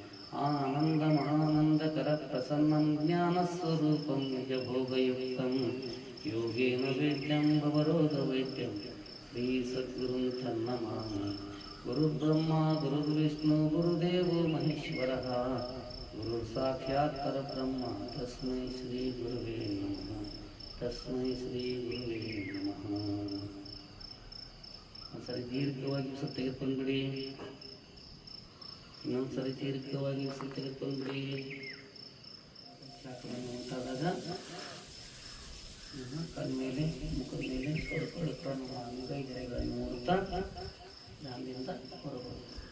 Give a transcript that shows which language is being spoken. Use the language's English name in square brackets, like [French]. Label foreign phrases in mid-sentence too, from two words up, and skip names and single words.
[Sanskrit] आनन्दमानन्दकरप्रसन्नं ज्ञानस्वरूपं निजभोगयुक्तं योगेन वेद्यं भवरोगवैद्यं श्रीसद्गुरुं तन्नमामि। गुरुर्ब्रह्मा गुरुर्विष्णु गुरुदेवो महेश्वरः गुरुर्साक्षात् परब्रह्म तस्मै श्रीगुरुवे नमः। तस्मै श्रीगुरुवे नमः। [Kannada] ಒಂದ್ಸರಿ ದೀರ್ಘವಾಗಿ ಉಸಿರು ತೆಗೆದುಕೊಂಡ್ಬಿಡಿ. ಇನ್ನೊಂದ್ಸರಿ ದೀರ್ಘವಾಗಿ ಉಸಿರು ತೆಗೆದುಕೊಂಡ್ಬಿಡಿ. ಶಾಖವನ್ನು ಉಂಟಾದಾಗ ಕಣ್ಮೇಲೆ ಮುಖದ ಮೇಲೆ ಸ್ವಲ್ಪ ಅಂಗೈಗೆರೆಗಳನ್ನು ನೋಡುತ್ತಾ ಧ್ಯಾನದಿಂದ ಹೊರಬೋದು.